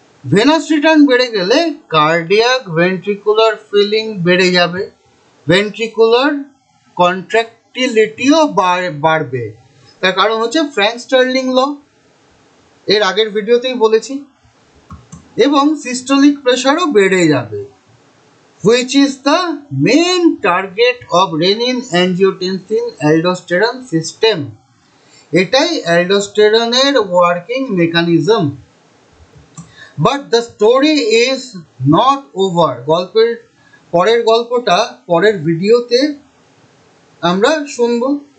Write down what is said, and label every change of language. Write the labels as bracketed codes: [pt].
[bn] Venous return বেড়ে গেলে cardiac ventricular feeling বেড়ে যাবে, ভেন্ট্রিকুলার কন্ট্রাক্টিলিটিও বাড়বে। তার কারণ হচ্ছে ফ্র্যাঙ্ক স্টার্লিং ল, এর আগের ভিডিওতেই বলেছি। এবং সিস্টোলিক প্রেশারও বেড়ে যাবে, [en] which is the main target of renin-angiotensin-aldosterone system. [bn] এটাই অ্যালডোস্টেরনের working mechanism. [en] But the story is not over. [bn] পরের গল্পটা পরের ভিডিওতে আমরা শুনব।